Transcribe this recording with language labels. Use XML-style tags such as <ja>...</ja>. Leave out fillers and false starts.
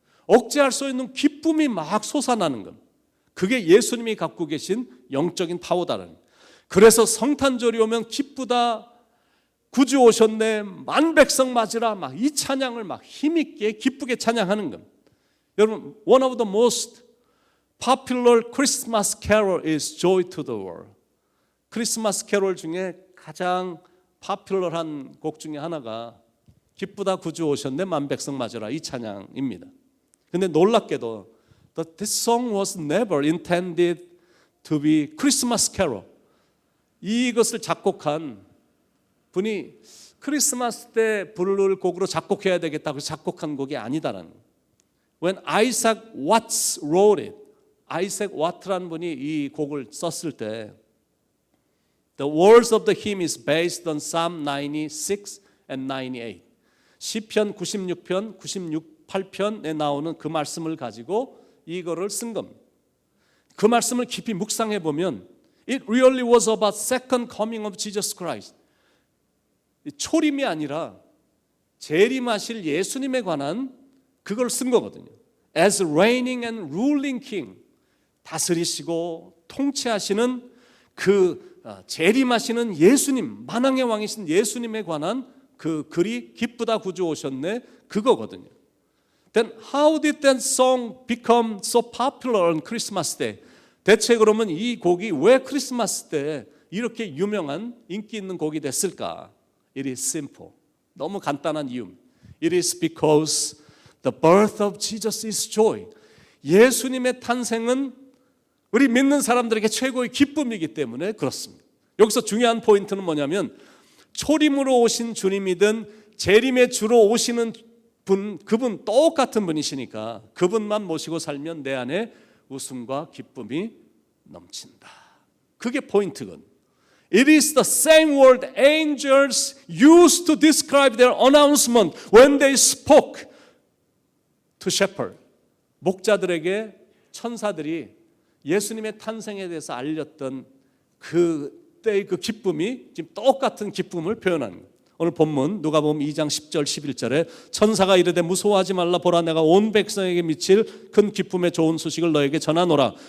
<ko>억제할 수 있는 기쁨이 막 솟아나는 겁니다. 그게 예수님이 갖고 계신 영적인 파워다라는 거예요. 그래서 성탄절이 오면 기쁘다, 구주 오셨네, 만백성 맞으라, 막 이 찬양을 막 힘있게 기쁘게 찬양하는 겁니다. 여러분,</ko> <en>one of the most popular Christmas carol is Joy to the World.</en> <ko>크리스마스 캐롤 중에 가장 파퓰러한 곡 중에 하나가 기쁘다 구주 오셨네 만백성 맞으라 이 찬양입니다. 근데 놀랍게도</ko> <en>this song was never intended to be Christmas carol.</en> <ko>이것을 작곡한 분이 크리스마스 때 부를 곡으로 작곡해야 되겠다고 작곡한 곡이 아니다라는 거예요.</ko> <en>When Isaac Watts wrote it,</en> <ko>아이색 와트라는 분이 이 곡을 썼을 때</ko> <en>The words of the hymn is based on Psalm 96 and 98.</en> <ko>시편 96편, 98편에 나오는 그 말씀을 가지고 이거를 쓴 겁니다. 그 말씀을 깊이 묵상해 보면</ko> <en>It really was about second coming of Jesus Christ.</en> <ko>초림이 아니라 재림하실 예수님에 관한 그걸 쓴 거거든요.</ko> <en>As reigning and ruling king,</en> <ko>다스리시고 통치하시는 그 재림하시는 예수님, 만왕의 왕이신 예수님에 관한 그 글이 기쁘다 구주 오셨네 그거거든요.</ko> <en>Then how did that song become so popular on Christmas Day?</en> <ko>대체 그러면 이 곡이 왜 크리스마스 때 이렇게 유명한 인기 있는 곡이 됐을까?</ko> <en>It is simple.</en> <ko>너무 간단한 이유.</ko> <en>It is because The birth of Jesus is joy.</en> <ko>예수님의 탄생은 우리 믿는 사람들에게 최고의 기쁨이기 때문에 그렇습니다. 여기서 중요한 포인트는 뭐냐면 초림으로 오신 주님이든 재림의 주로 오시는 분, 그분 똑같은 분이시니까 그분만 모시고 살면 내 안에 웃음과 기쁨이 넘친다. 그게 포인트건.</ko> <en>It is the same word angels used to describe their announcement when they spoke to shepherd.</en> <ko>목자들에게 천사들이 예수님의 탄생에 대해서 알렸던 그때의 그 기쁨이 지금 똑같은 기쁨을 표현하는 거예요. 오늘 본문 누가복음 2장 10절 11절에 천사가 이르되 무서워하지 말라 보라 내가 온 백성에게 미칠 큰 기쁨의 좋은 소식을 너에게 전하노라.</ko>